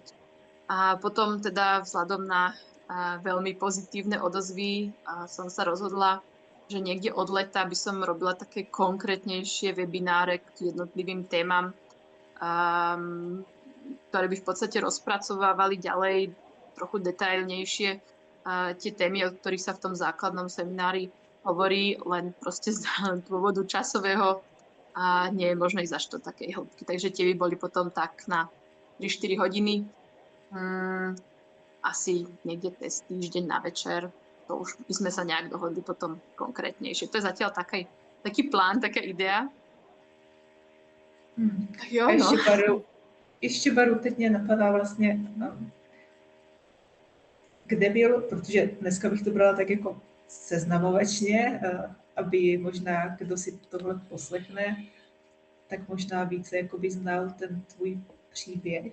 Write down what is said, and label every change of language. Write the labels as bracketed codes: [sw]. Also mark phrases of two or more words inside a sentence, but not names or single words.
[sk] A potom teda vzhľadom na veľmi pozitívne odozvy som sa rozhodla, že niekde od leta by som robila také konkrétnejšie webináre k jednotlivým témam, ktoré by v podstate rozpracovávali ďalej trochu detailnejšie tie témy, o ktorých sa v tom základnom seminári hovorí, len proste z dôvodu časového a nie je možné ísť až do takej hĺbky. Takže tie by boli potom tak na 3-4 hodiny. Asi niekde cez týždeň na večer. To už by sme sa nejak dohodli potom konkrétnejšie. To je zatiaľ taký plán, taká idea. Jo, A no. [cs] ještě Baru, teď mě napadá vlastně, kde byl, protože dneska bych to brala tak jako seznamovačně, aby možná, kdo si tohle poslechne, tak možná více jako by znal ten tvůj příběh.